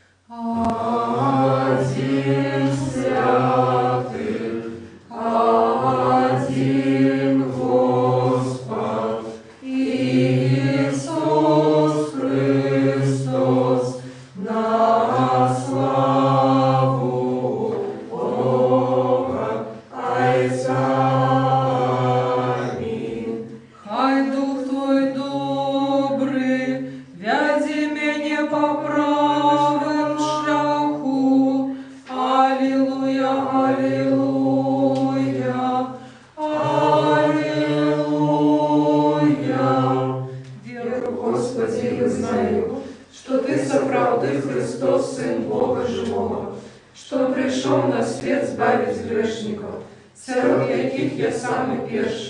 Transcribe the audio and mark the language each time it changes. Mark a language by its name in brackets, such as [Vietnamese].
[Russian] Один святый, один Господь, Иисус Христос, на славу Бога Отца. Аминь. [Ukrainian] Хай Дух Твой добрий, вяді мене по правим шляху. [Russian] Аллилуйя, аллилуйя, аллилуйя. Веру, Господи, и знаю, что Ты соправды Христос, Сын Бога Живого, что пришел на свет избавить грешников, среди [Ukrainian] яких [Russian] я самый первый.